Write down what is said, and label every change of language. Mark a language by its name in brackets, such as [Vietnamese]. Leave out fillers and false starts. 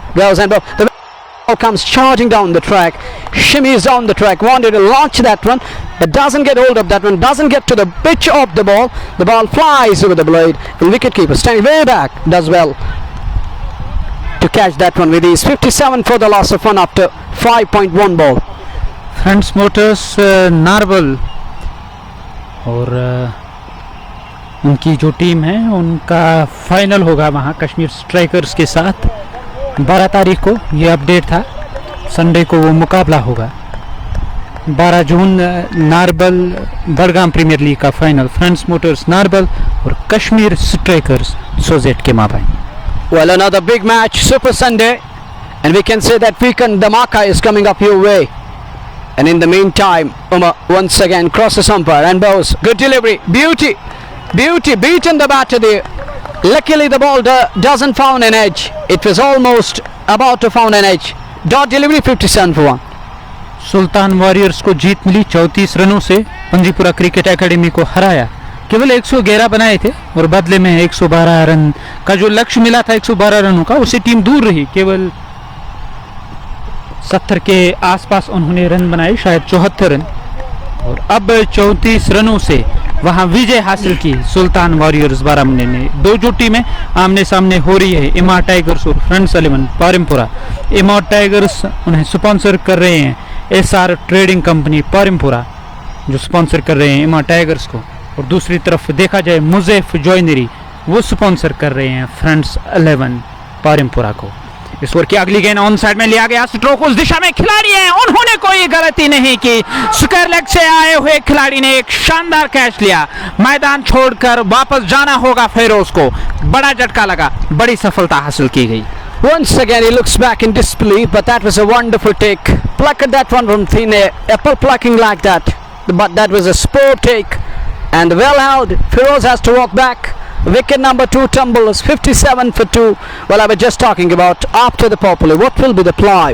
[English] Goes and the ball comes charging down the track, shimmies down the track, wanted to launch that one, but doesn't get hold of that one, doesn't get to the pitch of the ball flies over the blade, and wicketkeeper standing way back does well to catch that one with ease. 57 for the loss of 1 after 5.1 ball. [Hindi] Friends Motors Narowal और उनकी जो team है उनका final होगा वहाँ Kashmir strikers के साथ 12 तारीख को। ये अपडेट था, संडे को वो मुकाबला होगा। 12 जून नारबल बड़गाम प्रीमियर लीग का फाइनल, फ्रेंड्स मोटर्स नारबल और कश्मीर स्ट्राइकर्स सोजेट के माबैन। [English] Well, another big match, Super Sunday, and we can say that weekend Dhamaka is coming up your way. And in the meantime, Umar once again crosses umpire and bows. Good delivery, beauty, beaten the batter there. Luckily the ball doesn't found an edge. It was almost about to found an edge. Dot delivery, 57 for 1. [Hindi] Sultan warriors को जीत मिली 34 रनों से, पंजीपुरा cricket academy को हराया। केवल 111 बनाए थे और बदले में 112 रन का जो लक्ष्य मिला था 112 रनों का, उससे टीम दूर रही। केवल 70 के आसपास उन्होंने रन बनाए, शायद 74 रन। और अब 34 रनों से वहां विजय हासिल की सुल्तान वॉरियर्स बारामुल्ला ने। दो जो टीमें आमने सामने हो रही है, इमाद टाइगर्स और फ्रेंड्स 11 पारिमपुरा। इमाद टाइगर्स उन्हें स्पॉन्सर कर रहे हैं, SR ट्रेडिंग कंपनी पारिमपुरा जो स्पॉन्सर कर रहे हैं इमाद टाइगर्स को। और दूसरी तरफ देखा जाए मुजैफ जॉइनरी, वो स्पॉन्सर कर रहे हैं फ्रेंड्स 11 पारिमपुरा को। इस ओवर की अगली गेंद ऑन साइड में लिया गया, स्ट्रोक उस दिशा में खिलाड़ी है, उन्होंने कोई गलती नहीं की। स्क्वायर लेग से आए हुए खिलाड़ी ने एक शानदार कैच लिया। मैदान छोड़कर वापस जाना होगा फिरोज को। बड़ा झटका लगा, बड़ी सफलता हासिल की गई। [English] Once again he looks back in disbelief, but that was a wonderful take. Plucked that one from thin air, apple plucking like that. But that was a superb take and well held. Firoz has to walk back. Wicket number 2 tumble is 57 for 2. Well, I was just talking about after the power play. What will be the ply?